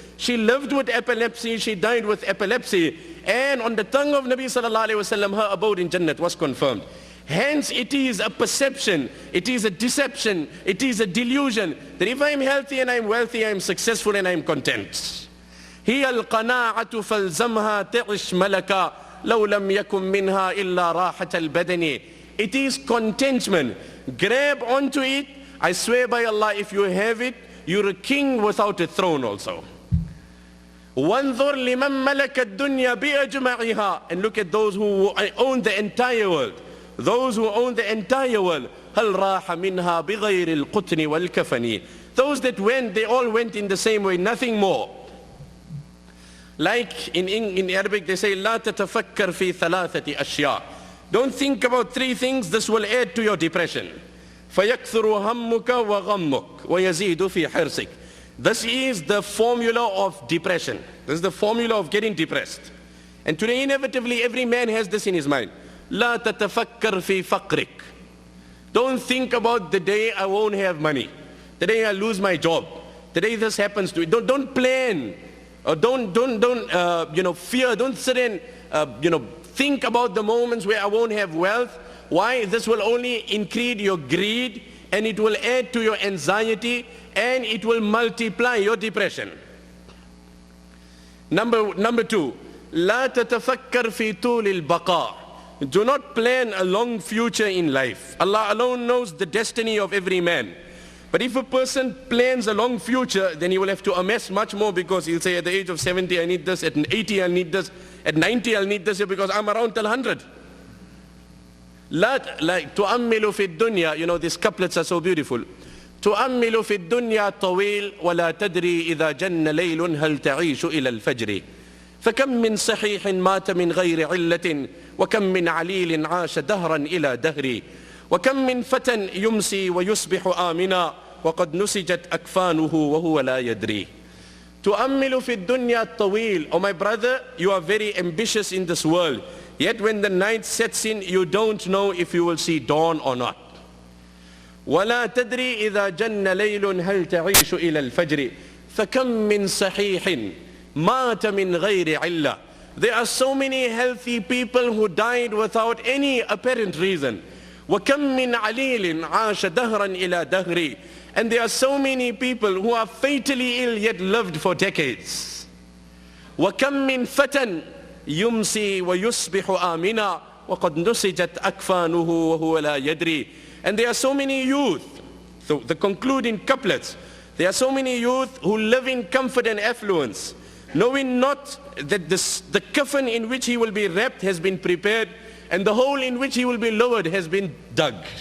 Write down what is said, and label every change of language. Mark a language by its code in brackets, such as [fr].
[en] She lived with epilepsy, she died with epilepsy. And on the tongue of Nabi sallallahu alayhi wasallam, her abode in Jannat was confirmed. Hence it is a perception, it is a deception, it is a delusion that if I am healthy and I am wealthy, I am successful and I am content. [ar] هي القناعة فالزمها تعش ملكا لو لم يكن منها إلا راحة البدن. [en] It is contentment. Grab onto it. I swear by Allah, if you have it, you're a king without a throne also. [ar] وانظر لمن ملك الدنيا بأجمعها. [en] And look at those who own the entire world. Those who own the entire world. [ar] هل راح منها بغير القطن والكفن. [en] Those that went, they all went in the same way, nothing more. Like in Arabic they say, [ar] لا تتفكر في ثلاثة أشياء. [en] Don't think about three things, this will add to your depression. [ar] فَيَكْثُرُ هَمُّكَ وَغَمُّكَ وَيَزِيدُ فِي حِرْصِكَ. [en] This is the formula of depression. This is the formula of getting depressed. And today inevitably every man has this in his mind. [ar] لَا تَتَفَكَّرْ فِي فَقْرِكَ. [en] Don't think about the day I won't have money. The day I lose my job. The day this happens to me. Don't plan. Don't fear. Don't sit and, think about the moments where I won't have wealth. Why? This will only increase your greed and it will add to your anxiety and it will multiply your depression. Number two, [ar] لا تتفكر في طول البقاء. [en] Do not plan a long future in life. Allah alone knows the destiny of every man. But if a person plans a long future, then he will have to amass much more because he'll say at the age of 70 I need this, at 80 I'll need this, at 90 I'll need this because I'm around till 100. Like [ar] تؤمل في الدنيا, [en] these couplets are so beautiful. [ar] تؤمل في الدنيا طويل ولا تدري إذا جن ليل هل تعيش إلى الفجر. فكم من صحيح مات من غير علة وكم من عليل عاش دهرا إلى دهر. وكم من فتى يمسي ويصبح آمنا وقد نسجت أكفانه وهو لا يدري. تؤمل في الدنيا الطويل. [en] Oh my brother, you are very ambitious in this world. Yet when the night sets in, you don't know if you will see dawn or not. [ar] ولا تدري إذا جن ليل هل تعيش إلى الفجر. فكم من صحيح مات من غير علة. [en] There are so many healthy people who died without any apparent reason. [ar] وكم من عليل عاش دهرا إلى دهر. [en] And there are so many people who are fatally ill yet lived for decades. [ar] وكم من فتى يمسي ويصبح آمنا وقد نسجت أكفانه وهو لا يدري. [en] And there are so many youth, so the concluding couplets, there are so many youth who live in comfort and affluence, knowing not that the coffin in which he will be wrapped has been prepared and the hole in which he will be lowered has been dug.